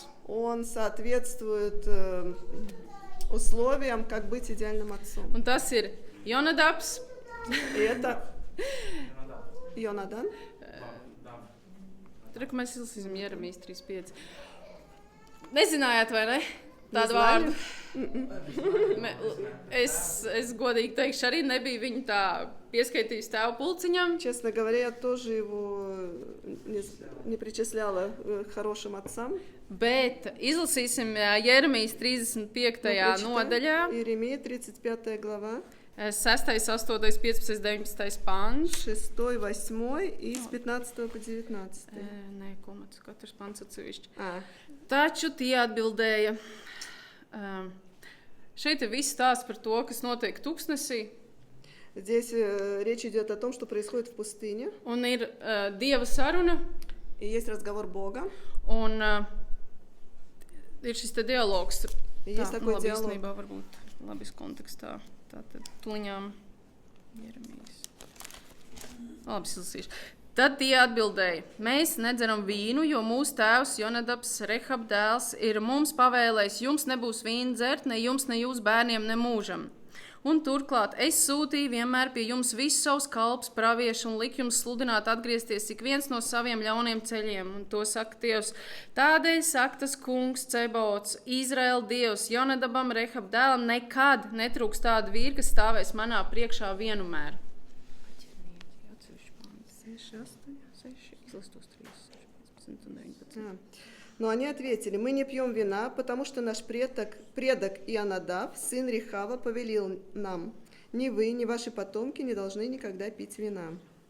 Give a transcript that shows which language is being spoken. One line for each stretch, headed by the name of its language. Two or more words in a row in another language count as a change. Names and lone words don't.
Russian: Он соответствует условиям, как быть идеальным отцом.
Latvian: Un tas ir Jonadabs,
Russian: И это Йонадан.
Latvian: tur, ka mēs izlasīsim Jeremijas 3.5. Nezinājāt, vai ne? Tādu Neznāju. vārdu. Es godīgi teikšu, arī nebiju viņu tā pieskaitījis tēva pulciņam.
Russian: Честно говоря, я тоже его не причисляла к хорошим отцам.
Latvian: Bet izlasīsim Jeremijas 35. nodaļā,
Russian: Иеремия, 35 глава,
Latvian: 6, 8, 15, 19 pants.
Russian: 6, 8 и с 15 по 19.
Latvian: Nē, komats, katrs pants atsevišķi.
Russian: А,
Latvian: Taču tie atbildēja, šeit ir viss stāsts par to, kas notiek tuksnesī,
Russian: здесь речь идет о том, что происходит в пустыне.
Latvian: un ir Dieva saruna,
Russian: И есть разговор Бога.
Latvian: un ir šis te dialogs.
Russian: И есть такой
Latvian: labi,
Russian: диалог.
Latvian: īstenībā varbūt labis kontekstā. Tātad tuliņām Jeremijas. Labi, izlasīšu. Tad tie atbildēja, mēs nedzeram vīnu, jo mūsu tēvs Jonadabs, Rehab dēls, ir mums pavēlējis, jums nebūs vīnu dzert, ne jums, ne jūsu bērniem, ne mūžam. Un turklāt es sūtīju vienmēr pie jums visus savus kalpus, praviešu un liku jums sludināt atgriezties ik viens no saviem ļauniem ceļiem. Un to saka Dievs. Tādēļ saka tas kungs Cebaots, Izraēla Dievs, Jonadabam, Rehab dēlam, nekad netrūks tāda vīra, kas stāvēs manā priekšā vienmēr.
Russian: Но они ответили, мы не пьем вина, потому что наш предок Ионадаб, сын Рехава, повелел нам. Ни вы, ни ваши потомки не должны никогда пить вина.